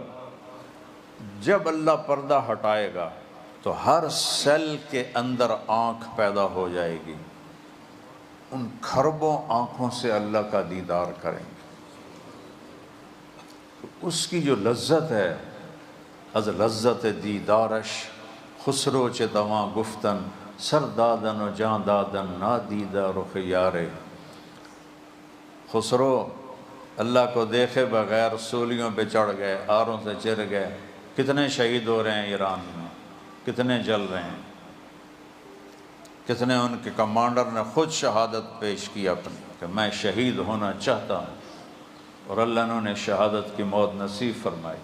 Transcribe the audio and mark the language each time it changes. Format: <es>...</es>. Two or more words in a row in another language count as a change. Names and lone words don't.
<ur>جب اللہ پردہ ہٹائے گا تو ہر سیل کے اندر آنکھ پیدا ہو جائے گی، ان کھربوں آنکھوں سے اللہ کا دیدار کریں گے۔ تو اس کی جو لذت ہے،</ur> <fa>از لذت دیدارش خسرو چه دواں گفتن، سر دادن و جان دادن نادیدہ رخ یارے۔</fa> <ur>خسرو اللہ کو دیکھے بغیر سولیوں پہ چڑھ گئے، آروں سے چر گئے، کتنے شہید ہو رہے ہیں ایران میں، کتنے جل رہے ہیں، کتنے ان کے کمانڈر نے خود شہادت پیش کی اپنی کہ میں شہید ہونا چاہتا ہوں، اور اللہ نے انہیں شہادت کی موت نصیب فرمائی۔</ur>